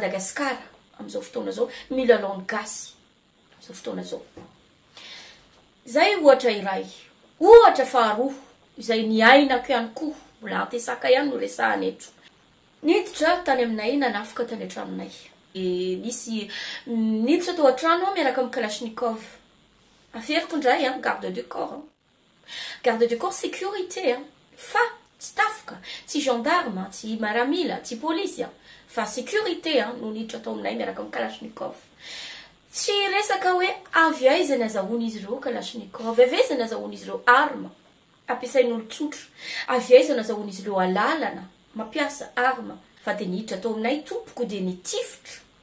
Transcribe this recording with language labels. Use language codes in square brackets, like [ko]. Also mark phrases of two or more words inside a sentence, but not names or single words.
[mg] Madagasikara amin'izao fotoana zao milalao ny gasy amin'izao fotoana zao zay ohatra iray ohatra faharoa izay niainako ihany koa mbola antesaka ihany no resahana eto niditra tany aminay nanafika tany an-tranonay nisy niditra tao an-trano miaraka amin'ny Kalashnikov aferiko indray [fr] garde du corps sécurité [mg] fa tsy tafika tsy gendarme tsy maramila tsy police fa sécurité no niditra tao aminay miaraka amin'ny Kalashnikov tsy resaka hoe avy aiza ny azahoany izy ireo Kalashnikov avy aiza ny azahoany izy ireo arma ampiasain'olon-tsotra avy aiza ny azahoany izy ireo alalana mampiasa arma fa dia niditra tao aminay tompoko dia nitifitra